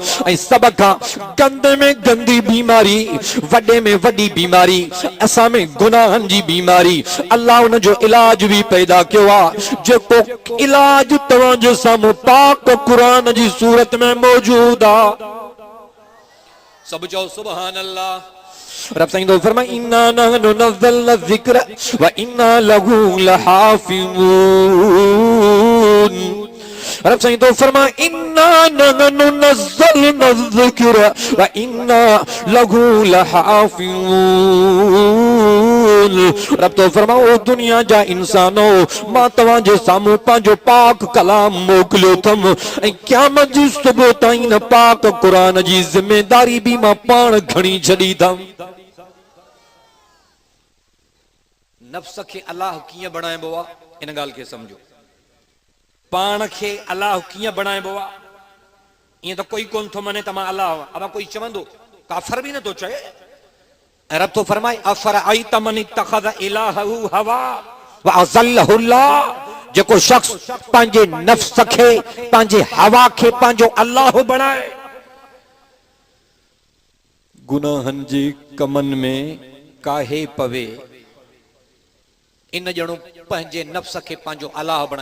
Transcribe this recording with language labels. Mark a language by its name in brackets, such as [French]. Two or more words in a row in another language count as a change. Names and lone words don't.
[Sindhi] ऐं सभ खां गंदे में गंदी बीमारी वडे में वडी बीमारी असां में गुनाहन जी बीमारी अल्लाह उन जो इलाज भी पैदा कयो आहे जेको इलाज तव्हां जे साम्हूं पाक कुरान जी सूरत में मौजूद आहे। सब चओ [Arabic] سبحان الله. [Sindhi] रब साईं तो फरमाए [Arabic] إنا نحن نزلنا ذكر وإنا له لحافظون. [Sindhi] रब साईं तो फरमाए [Arabic] إنا نحن نزلنا ذكر وإنا له لحافظون. [Sindhi] रब तो फरमाओ दुनिया जा इंसानो मां तव्हां जे साम्हूं पंहिंजो पाक कलाम मोकिलियो थम ऐं क़यामत जी सुबुह ताईं न पाक क़ुरान जी ज़िमेदारी भी मां पाण खणी छॾी थम। नफ्स खे अल्लाह कीअं बणाइबो आहे इन ॻाल्हि खे सम्झो। पाण खे अल्लाह कीअं बणाइबो आहे ईअं त कोई कोन थो मने त मां अल्लाह अब कोई चवंदो काफ़र भी न तो चए। रब तो फरमाए [Arabic] أفرأيت من اتخذ إلهه هوى وأضله الله. [Sindhi] जेको शख्स पंहिंजे नफ्स खे पंहिंजे हवा खे पंहिंजो अल्लाह बणाए गुनाहन जे कमन में काहे पवे इन ॼणो पंहिंजे नफ्स खे पंहिंजो अल्लाह बणाए।